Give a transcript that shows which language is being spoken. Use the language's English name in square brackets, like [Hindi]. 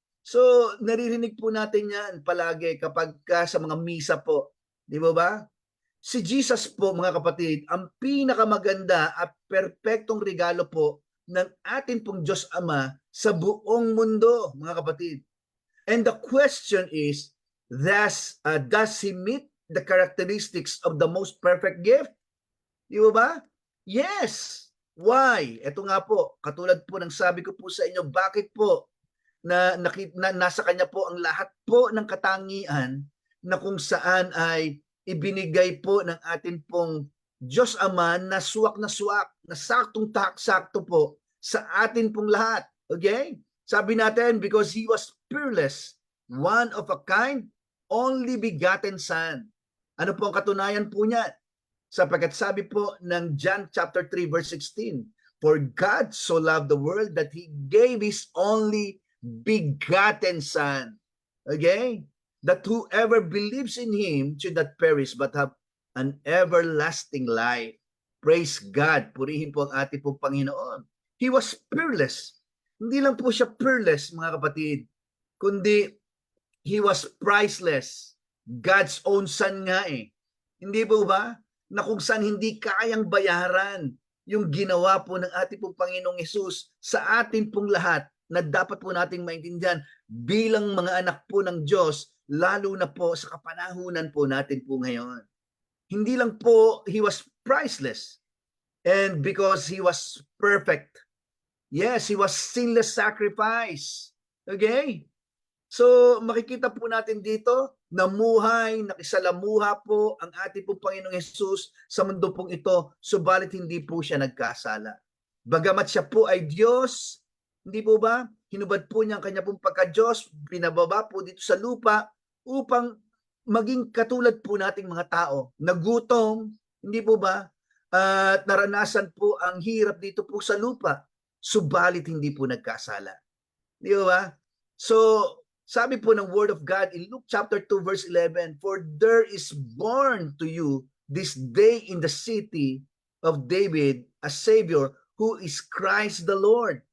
[Filipino] So, naririnig po natin yan palagi kapag sa mga misa po. Di ba? Si Jesus po, mga kapatid, ang pinakamaganda at perpektong regalo po ng atin pong Diyos Ama sa buong mundo, mga kapatid. [English] And the question is, does He meet the characteristics of the most perfect gift? [Filipino] Di ba? [English] Yes. Why? [Filipino] Ito nga po, katulad po ng sabi ko po sa inyo, bakit po na nasa kanya po ang lahat po ng katangian na kung saan ay ibinigay po ng atin pong Diyos Ama na suwak, na saktong-sakto po sa atin pong lahat. Okay? Sabi natin, [English] because He was peerless, one of a kind, only begotten Son. [Filipino] Ano po ang katunayan po niya? Sapagkat sabi po ng [English] John chapter 3 verse 16, for God so loved the world that He gave His only begotten Son. Okay? That whoever believes in Him should not perish but have an everlasting life. Praise God. [Filipino] Purihin po ang ating pong Panginoon. [English] He was peerless. [Filipino] Hindi lang po siya peerless, mga kapatid, kundi [English] He was priceless. God's own Son [Filipino] nga eh. Hindi po ba? Na kung saan hindi kayang bayaran yung ginawa po ng ating pong Panginoong Yesus sa ating pong lahat na dapat po nating maintindihan bilang mga anak po ng Diyos, lalo na po sa kapanahunan po natin po ngayon. Hindi lang po [English] He was priceless and because He was perfect. Yes, He was sinless sacrifice. Okay? [Filipino] So makikita po natin dito, namuhay, nakisalamuha po ang ating pong Panginoong Yesus sa mundo pong ito, subalit hindi po siya nagkasala. Bagamat siya po ay Diyos, hindi po ba? Hinubad po niya ang kanya pong pagka-Diyos, binababa po dito sa lupa upang maging katulad po nating mga tao, nagutom, hindi po ba? at naranasan po ang hirap dito po sa lupa, subalit hindi po nagkasala. Di ba? So, sabi po ng [English] Word of God in Luke chapter 2 verse 11, "For there is born to you this day in the city of David a Savior who is Christ the Lord."